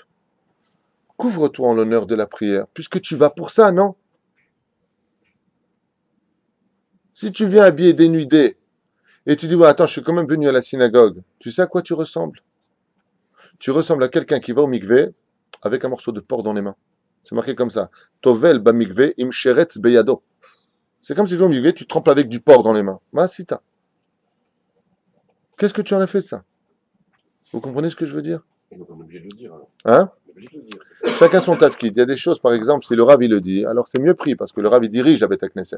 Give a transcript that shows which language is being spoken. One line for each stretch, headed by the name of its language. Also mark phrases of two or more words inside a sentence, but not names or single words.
French: Couvre-toi en l'honneur de la prière, puisque tu vas pour ça, non? Si tu viens habillé dénudé, et tu dis, ouais, attends, je suis quand même venu à la synagogue, tu sais à quoi tu ressembles? Tu ressembles à quelqu'un qui va au mikvé avec un morceau de porc dans les mains. C'est marqué comme ça.
Hebrew: טובל ב מקווה עם שרץ בידו.
French: C'est comme si tu vas au mikvé, tu trempes avec du porc dans les mains. Masita. Qu'est-ce que tu en as fait de ça? Vous comprenez ce que je veux dire? On est obligé de le dire. Alors. Hein? On est obligé de le dire. Chacun son tafkid. Il y a des choses, par exemple, si le Rav il le dit, alors c'est mieux pris parce que le Rav il dirige la Beth Knesset.